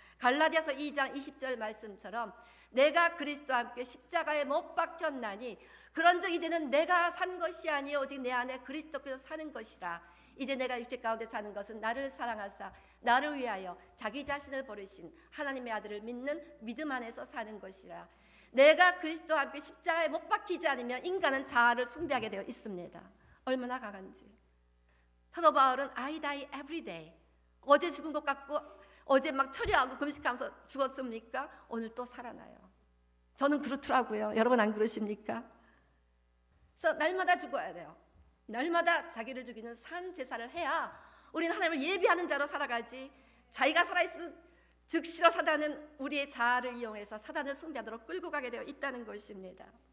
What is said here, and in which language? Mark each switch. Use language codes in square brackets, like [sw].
[ko] 갈라디아서 2장 20절 말씀처럼 내가 그리스도와 함께 십자가에 못 박혔나니 그런즉 이제는 내가 산 것이 아니요 오직 내 안에 그리스도께서 사는 것이라. 이제 내가 육체 가운데 사는 것은 나를 사랑하사 나를 위하여 자기 자신을 버리신 하나님의 아들을 믿는 믿음 안에서 사는 것이라. 내가 그리스도와 함께 십자가에 못 박히지 않으면 인간은 자아를 숭배하게 되어 있습니다. 얼마나 강한지. 사도 바울은 [en] I die every day. [ko] 어제 죽은 것 같고 어제 막 처리하고 금식하면서 죽었습니까? 오늘 또 살아나요. 저는 그렇더라고요. 여러분 안 그러십니까? 그래서 날마다 죽어야 돼요. 날마다 자기를 죽이는 산 제사를 해야 우리는 하나님을 예비하는 자로 살아가지, 자기가 살아있으면 즉시로 사단은 우리의 자아를 이용해서 사단을 숭배하도록 끌고 가게 되어 있다는 것입니다.